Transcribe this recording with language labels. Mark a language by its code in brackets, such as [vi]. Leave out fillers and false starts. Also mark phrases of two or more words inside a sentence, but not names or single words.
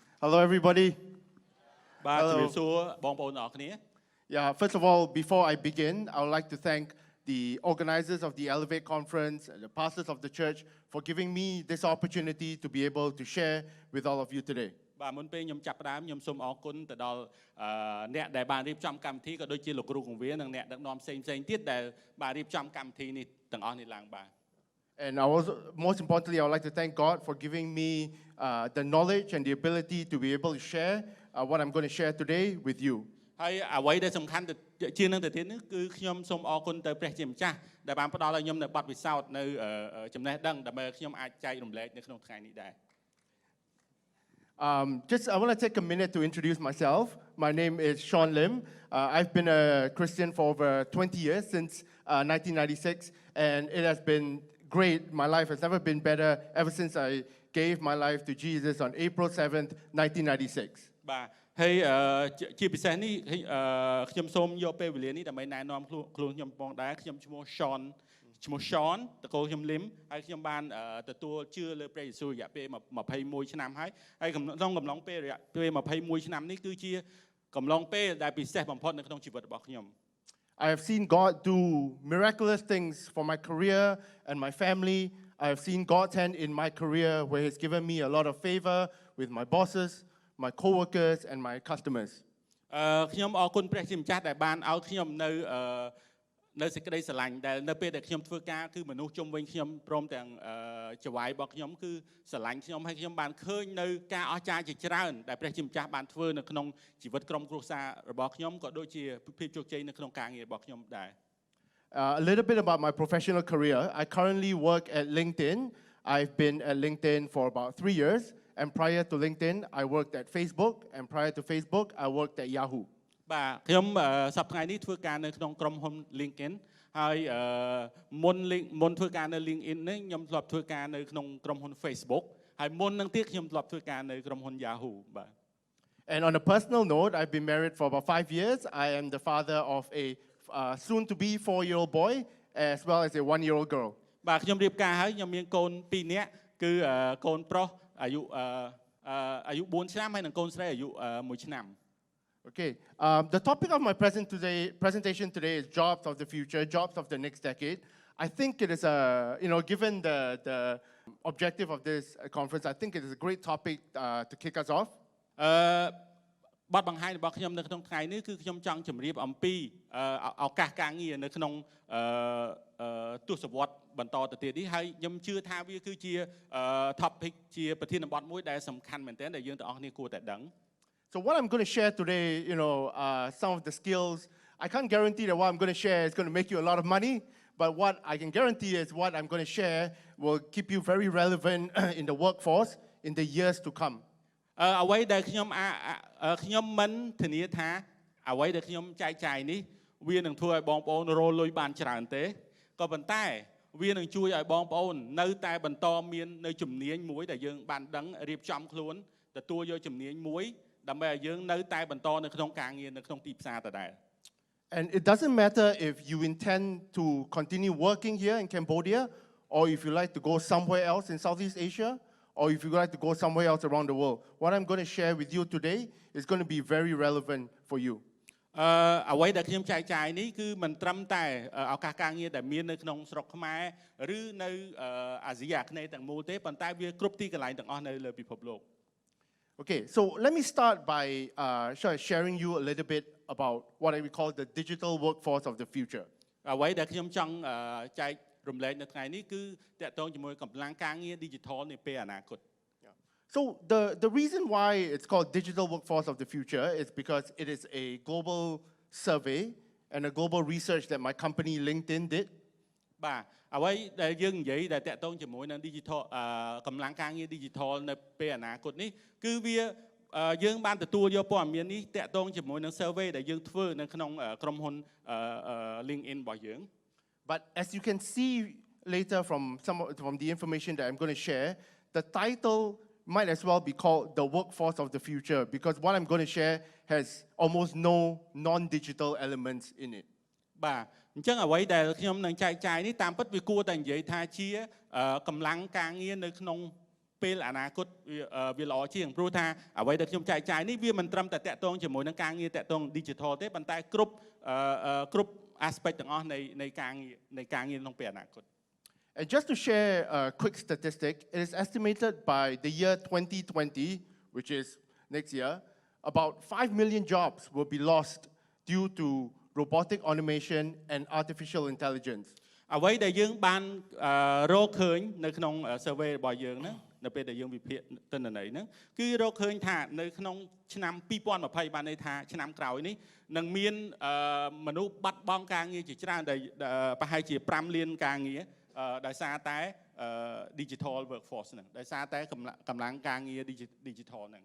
[en] Hello, everybody. [km] បាទជំរាបសួរបងប្អូនទាំងអស់គ្នា [en] Yeah, first of all, before I begin, I would like to thank the organizers of the Elevate Conference, and the pastors of the church, for giving me this opportunity to be able to share with all of you today. [km] បាទមុនពេលខ្ញុំចាប់ផ្ដើមខ្ញុំសូមអរគុណទៅដល់អ្នកដែលបានរៀបចំកម្មវិធីក៏ដូចជាលោកគ្រូគង្វាលនិងអ្នកដឹកនាំផ្សេងៗទៀតដែលបានរៀបចំកម្មវិធីនេះទាំងអស់នេះឡើងបាទ [en] And I was, most importantly, I would like to thank God for giving me the knowledge and the ability to be able to share what I'm going to share today with you. [km] ហើយអ្វីដែលសំខាន់ជាងនឹងទៅទៀតនេះគឺខ្ញុំសូមអរគុណទៅព្រះជាម្ចាស់ដែលបានផ្ដល់ឲ្យខ្ញុំនៅបទពិសោធន៍នៅចំណេះដឹងដើម្បីខ្ញុំអាចចែករំលែកនៅក្នុងថ្ងៃនេះដែរ [en] I want to take a minute to introduce myself. My name is Shawn Lim. I've been a Christian for over 20 years, since 1996, and it has been great. My life has never been better ever since I gave my life to Jesus on April 7th, 1996. [km] បាទហើយជាពិសេសនេះខ្ញុំសូមយកពេលវេលានេះដើម្បីណែនាំខ្លួនខ្ញុំផងដែរខ្ញុំឈ្មោះ Shawn តកូលខ្ញុំ Lim ហើយខ្ញុំបានទទួលជឿលើព្រះយេស៊ូវរយៈពេល21ឆ្នាំហើយក្នុងកំឡុងពេលរយៈពេល21ឆ្នាំនេះគឺជាកំឡុងពេលដែលពិសេសបំផុតនៅក្នុងជីវិតរបស់ខ្ញុំ [en] I have seen God do miraculous things for my career and my family. I have seen God's hand in my career where He's given me a lot of favor with my bosses, my co-workers, and my customers. [km] ខ្ញុំអរគុណព្រះជាម្ចាស់ដែលបានឲ្យខ្ញុំនៅសេចក្តីស្រឡាញ់ដែលនៅពេលដែលខ្ញុំធ្វើការគឺមនុស្សជុំវិញខ្ញុំព្រមទាំងចៅហ្វាយរបស់ខ្ញុំគឺស្រឡាញ់ខ្ញុំហើយខ្ញុំបានឃើញនៅការអស្ចារ្យជាច្រើនដែលព្រះជាម្ចាស់បានធ្វើនៅក្នុងជីវិតក្រុមគ្រួសាររបស់ខ្ញុំក៏ដូចជាភាពជោគជ័យនៅក្នុងការងាររបស់ខ្ញុំដែរ [en] A little bit about my professional career. I currently work at LinkedIn. I've been at LinkedIn for about 3 years. And prior to LinkedIn, I worked at Facebook. And prior to Facebook, I worked at Yahoo. [km] បាទខ្ញុំសប្តាហ៍នេះធ្វើការនៅក្នុងក្រុមហ៊ុន LinkedIn ហើយមុនធ្វើការនៅ LinkedIn នេះខ្ញុំធ្លាប់ធ្វើការនៅក្នុងក្រុមហ៊ុន Facebook ហើយមុននឹងទៀតខ្ញុំធ្លាប់ធ្វើការនៅក្រុមហ៊ុន Yahoo បាទ [en] And on a personal note, I've been married for about 5 years. I am the father of a soon-to-be 4-year-old boy as well as a 1-year-old girl. [km] បាទខ្ញុំរៀបការហើយខ្ញុំមានកូន2នាក់គឺកូនប្រុសអាយុ4ឆ្នាំហើយនិងកូនស្រីអាយុ1ឆ្នាំ [en] Okay, the topic of my presentation today is jobs of the future, jobs of the next decade. I think it is given the objective of this conference, I think it is a great topic to kick us off. [km] បទបង្ហាញរបស់ខ្ញុំនៅក្នុងថ្ងៃនេះគឺខ្ញុំចង់ជម្រាបអំពីឱកាសការងារនៅក្នុងទស្សវត្សរ៍បន្តទៅទៀតនេះហើយខ្ញុំជឿថាវាគឺជា topic ជាប្រធានបទមួយដែលសំខាន់មែនទែនដែលយើងទាំងអស់គ្នាគួរតែដឹង [en] So what I'm going to share today, some of the skills, I can't guarantee that what I'm going to share is going to make you a lot of money, but what I can guarantee is what I'm going to share will keep you very relevant in the workforce in the years to come. [km] អ្វីដែលខ្ញុំមិនធានាថាអ្វីដែលខ្ញុំចែកចាយនេះវានឹងធ្វើឲ្យបងប្អូនរលុយបានច្រើនទេក៏ប៉ុន្តែវានឹងជួយឲ្យបងប្អូននៅតែបន្តមាននៅជំនាញមួយដែលយើងបានដឹងរៀបចំខ្លួនទទួលយកជំនាញមួយដើម្បីឲ្យយើងនៅតែបន្តនៅក្នុងការងារនៅក្នុងទីផ្សារដដែល [en] And it doesn't matter if you intend to continue working here in Cambodia or if you like to go somewhere else in Southeast Asia or if you like to go somewhere else around the world. What I'm going to share with you today is going to be very relevant for you. [km] អ្វីដែលខ្ញុំចែកចាយនេះគឺមិនត្រឹមតែឱកាសការងារដែលមាននៅក្នុងស្រុកខ្មែរឬនៅអាស៊ីអាគ្នេយ៍ទាំងមូលទេប៉ុន្តែវាគ្រប់ទីកន្លែងទាំងអស់នៅលើពិភពលោក [en] Okay, so let me start by sharing you a little bit about what I would call the digital workforce of the future. [km] អ្វីដែលខ្ញុំចង់ចែករំលែកនៅថ្ងៃនេះគឺតាក់ទងជាមួយកម្លាំងការងារ digital នាពេលអនាគត [en] So the reason why it's called digital workforce of the future is because it is a global survey and a global research that my company LinkedIn did. [km] បាទអ្វីដែលយើងនិយាយដែលតាក់ទងជាមួយនឹង digital កម្លាំងការងារ digital នៅពេលអនាគតនេះគឺវាយើងបានទទួលយកព័ត៌មាននេះតាក់ទងជាមួយនឹង survey ដែលយើងធ្វើនៅក្នុងក្រុមហ៊ុន LinkedIn របស់យើង [en] But as you can see later from the information that I'm going to share, the title might as well be called the workforce of the future because what I'm going to share has almost no non-digital elements in it. [km] បាទអញ្ចឹងអ្វីដែលខ្ញុំនឹងចែកចាយនេះតាមពិតវាគួរតែនិយាយថាជាកម្លាំងការងារនៅក្នុងពេលអនាគតវាល្អជាងព្រោះថាអ្វីដែលខ្ញុំចែកចាយនេះវាមិនត្រឹមតែតាក់ទងជាមួយនឹងការងារតាក់ទង digital ទេប៉ុន្តែគ្រប់ aspect ទាំងអស់នៃការងារក្នុងពេលអនាគត [en] And just to share a quick statistic, it is estimated by the year 2020, which is next year, about 5 million jobs will be lost due to robotic automation and artificial intelligence. [km] អ្វីដែលយើងបានរកឃើញនៅក្នុង survey របស់យើងហ្នឹងនៅពេលដែលយើងវិភាគទិន្នន័យហ្នឹងគឺរកឃើញថានៅក្នុងឆ្នាំ2020បានន័យថាឆ្នាំក្រោយនេះនឹងមានមនុស្សបាត់បង់ការងារជាច្រើនដែលប្រហែលជា5លានការងារដោយសារតែ [en] digital workforce [km] ហ្នឹងដោយសារតែកម្លាំងការងារ digital ហ្នឹង